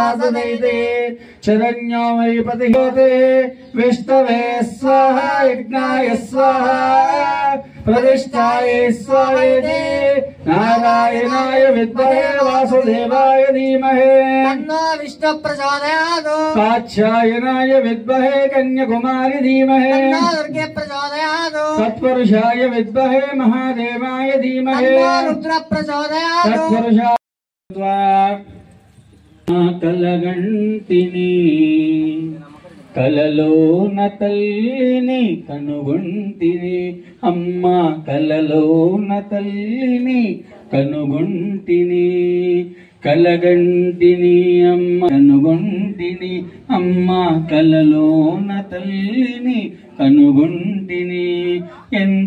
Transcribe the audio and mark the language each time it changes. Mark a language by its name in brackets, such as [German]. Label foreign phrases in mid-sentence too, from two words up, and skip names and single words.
[Sanskrit] सदैते शरण्यो मयि पतिहोते विष्णवे स्वाहा यज्ञाय स्वाहा प्रतिष्ठाय स्वाहेति नारायणाय विद्महे वासुदेवाय धीमहि तन्नो विष्णु प्रचोदयात् कात्यायनाय विद्महे कन्याकुमारी धीमहि तन्नो दुर्गे प्रचोदयात् तत्पुरुषाय विद्महे महादेवाय धीमहि तन्नो रुद्र प्रचोदयात् तत्पुरुषाय [Telugu] कलगंटिनी కలలోన తల్లిని కనుగొంటిని అమ్మ కలలోన తల్లిని కనుగొంటిని కలగంటిని అమ్మ కనుగొంటిని అమ్మ కలలోన తల్లిని కనుగొంటిని ఎంత